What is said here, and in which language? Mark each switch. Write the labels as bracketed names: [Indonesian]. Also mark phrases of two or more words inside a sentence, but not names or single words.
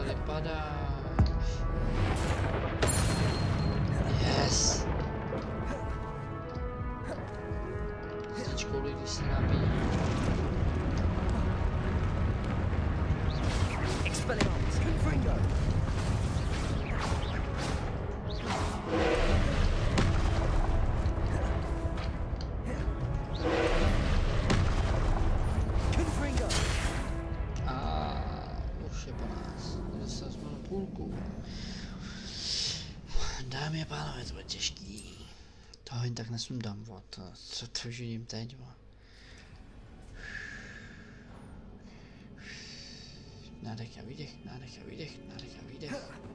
[Czech] padá. Yes. Značkou lidi se nabíjí. Expelliarmus, Confringo. Confringo. A už je po nás. Dostali jsme na půlku. Dámy a pánové, to bude těžký. Toho jen tak nesundám, co to už vidím teď, Nádech a výdech, nádech a výdech, nádech a výdech.